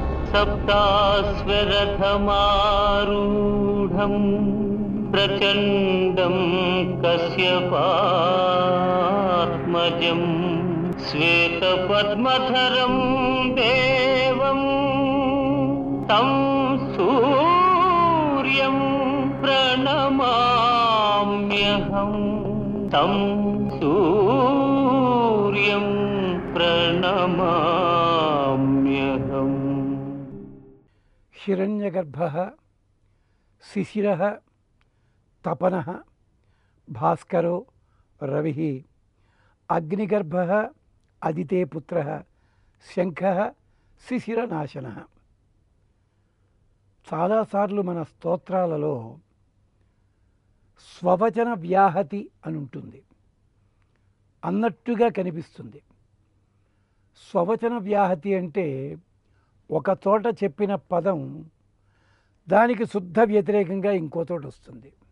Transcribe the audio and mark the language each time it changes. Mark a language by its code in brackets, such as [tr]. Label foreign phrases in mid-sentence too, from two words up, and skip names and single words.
[sa] सप्ताश्वरथमारूढम् प्रचण्डं कश्यपात्मजम् श्वेतपद्मधरं देवं तं सूर्यं प्रणमाम्यहं तं सूर्यं प्रणमाम्यहम्। हिरण्यगर्भः शिशिरः तपनः भास्करो रविः अग्निगर्भः अदिते पुत्रः शङ्खः शिशिरनाशनः. [te] చాలాసార్లు మన స్తోత్రాలలో స్వవచన వ్యాహతి అని ఉంటుంది, అన్నట్టుగా కనిపిస్తుంది. స్వవచన వ్యాహతి అంటే ఒక చోట చెప్పిన పదం దానికి శుద్ధ వ్యతిరేకంగా ఇంకో చోట వస్తుంది.